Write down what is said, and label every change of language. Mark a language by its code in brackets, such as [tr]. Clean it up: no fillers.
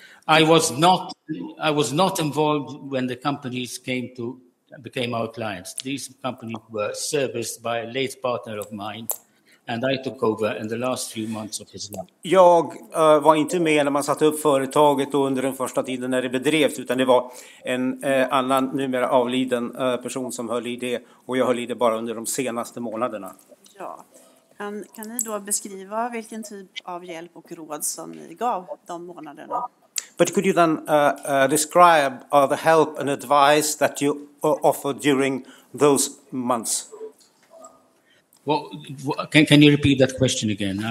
[en] I was not involved when the companies became our clients. These companies were serviced by a late partner of mine, and I took over in the last few months of his life. [sv] Jag var inte med när man satte upp företaget och under den första tiden när det bedrevs, utan det var en annan numera avliden person som höll i det, och jag höll i det bara under de senaste månaderna. Ja. Kan ni då beskriva vilken typ av hjälp och råd som ni gav de månaderna? [en] But could you then describe the help and advice that you offered during those months? Well, can you repeat that question again?